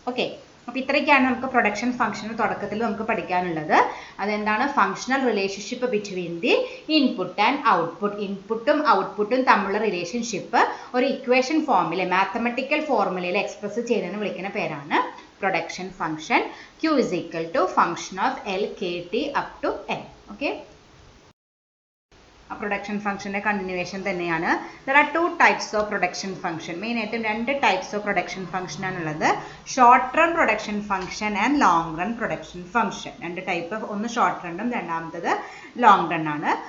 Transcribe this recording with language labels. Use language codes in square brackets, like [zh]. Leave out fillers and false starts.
[ml] Okay, അപ്പോൾ ഇത്രയൊക്കെയാണ് നമുക്ക് പ്രൊഡക്ഷൻ ഫംഗ്ഷൻ തുടക്കത്തിൽ നമുക്ക് പഠിക്കാനുള്ളത്. അതെന്താണ്? [en] Functional relationship between the input and output. [ml] ഇൻപുട്ടും ഔട്ട്പുട്ടും തമ്മിലുള്ള റിലേഷൻഷിപ്പ് ഒരു ഇക്വേഷൻ ഫോമിൽ, മാത്തമെറ്റിക്കൽ ഫോർമുലയിൽ എക്സ്പ്രസ് ചെയ്യുന്നതിന് വിളിക്കുന്ന പേരാണ് production function. [en] Q is equal to function of LKT up to N. [ml] Okay, production ഫംഗ്ഷൻ്റെ continuation തന്നെയാണ്. [en] There are 2 types of production function. [ml] മെയിനായിട്ടും 2 types ഓഫ് പ്രൊഡക്ഷൻ ഫംഗ്ഷൻ ആണുള്ളത്. [en] Short run production function and long run production function. [ml] 2 type, ഒന്ന് short റണ്ണും രണ്ടാമത്തത് long run ആണ്.